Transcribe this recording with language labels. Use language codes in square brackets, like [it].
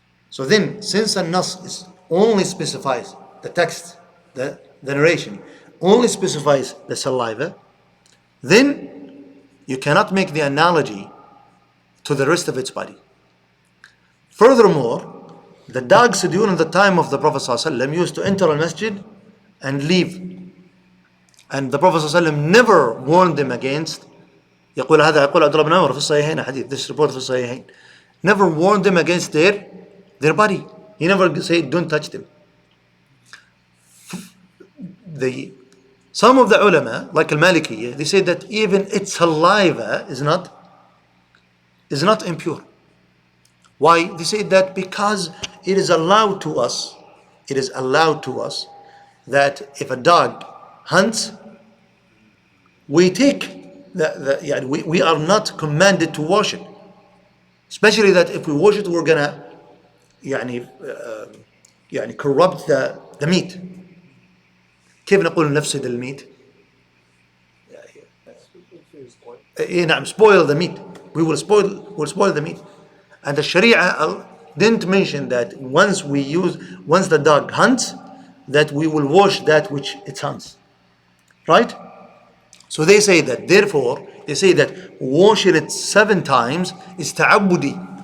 [en] So then, since a nas only specifies the text, the narration only specifies the saliva, then you cannot make the analogy to the rest of its body. Furthermore, the dogs during the time of the Prophet ﷺ used to enter a masjid and leave, and the Prophet ﷺ never warned them against. [ar] يقول عبد الله بن عمر في الصحيحين حديث, [en] this report [ar] في الصحيحين, [en] never warned them against their body. He never said don't touch them. Some of the ulama, like al-Maliki, they say that even its saliva is not impure. Why? They say that because it is allowed to us that if a dog hunts, we we are not commanded to wash it. Especially that if we wash it, we're gonna corrupt the meat. [ar] كيف نقول نفسد الميت؟ نعم, [en] spoil the meat. We will spoil the meat. And the Sharia didn't mention that once the dog hunts, that we will wash that which it hunts. Right? So they say that, therefore, washing it 7 times is ta'abbudi.